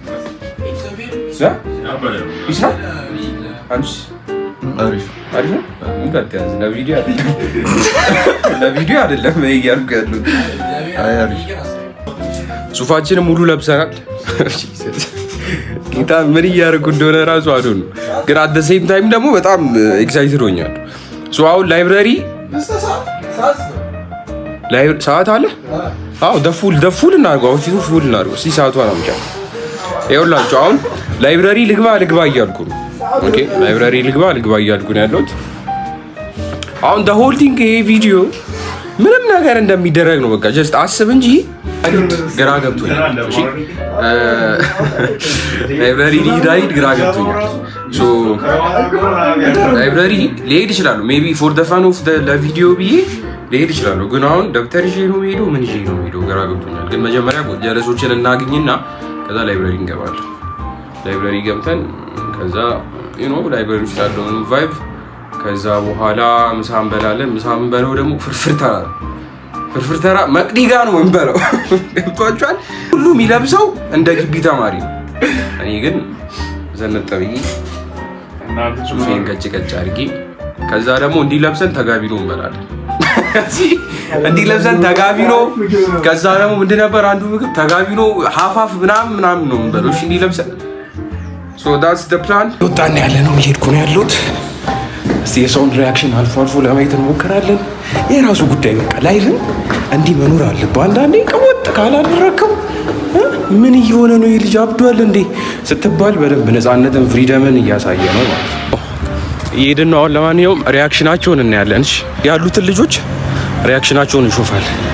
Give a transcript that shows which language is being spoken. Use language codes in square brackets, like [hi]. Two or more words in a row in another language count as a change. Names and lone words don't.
[am] ይስራ አንቺ አሪፍ ነው። እንግዲህ ያዝ ለቪዲዮ አይደለም እያልኩ ያሉት። ሱፋችንን ሙሉ ለብሰናል። ጌታ ምን እያደረጉ እንደሆነ ራሱ አዶን ነው። ግን [en] at the same time [am] ደግሞ በጣም ኤክሳይትድ ሆኛለሁ። አሁን ላይብራሪ ሰዓት አለ። አዎ ደፉል እናድርገው። አሁን ፉል እናድርገው። እስኪ ሰዓቷን አምጫ። ይኸውላችሁ አሁን ላይብራሪ ልግባ እያልኩ ነው። ኦኬ ላይብራሪ ልግባ እያልኩ ነው ያለሁት። አሁን [en] the whole thing [am] ይሄ ቪዲዮ ምንም ነገር እንደሚደረግ ነው። በቃ ጀስት አስብ እንጂ ግራ ገብቶኛል። እሺ ላይብራሪ ሊሄድ ግራ ገብቶኛል። ላይብራሪ ሊሄድ ይችላል [en] maybe for the fun of the video [am] ብዬ ሊሄድ ይችላል። ግን አሁን ደብተር ይዤ ነው የምሄደው፣ ምን ይዤ ነው የምሄደው ግራ ገብቶኛል። ግን መጀመሪያ ጀለሶችን እናግኝና ከዛ ላይብራሪ እንገባለን። ላይብራሪ ገብተን ከዛ ላይብራሪ ውስጥ ያለውን ቫይብ ከዛ በኋላ ምሳ እንበላለን። ምሳ እንበላው ደግሞ ፍርፍር ተራ መቅዲ ጋር ነው እንበላው። ገብቷችኋል? ሁሉ የሚለብሰው እንደ ግቢ ተማሪ ነው። እኔ ግን ዘነጠብኝ ሱፌን ቀጭ አድርጌ ከዛ ደግሞ እንዲለብሰን ተጋቢኖ እንበላለን። እንዲለብሰን ተጋቢኖ ከዛ ደግሞ ምንድን ነበር አንዱ ምግብ ተጋቢኖ ሀፋፍ ምናምን ነው እንበላው። እሺ እንዲለብሰን [en] that's the plan። [am] ወጣን ያለ ነው እየሄድኩ ነው ያለሁት። እስቲ የሰውን ሪያክሽን አልፎ ለማየት እንሞክራለን። የራሱ ጉዳይ በቃ ላይፍን እንዲህ መኖር አለብህ። አንዳንዴ ቀወጥ ካላደረከው ምን እየሆነ ነው ይህ ልጅ አብዷል እንዴ ስትባል በደንብ ነፃነትን ፍሪደምን እያሳየ ነው ማለት ነው። እየሄድን ነው አሁን። ለማንኛውም ሪያክሽናቸውን እናያለን። እሺ ያሉትን ልጆች ሪያክሽናቸውን እንሾፋል።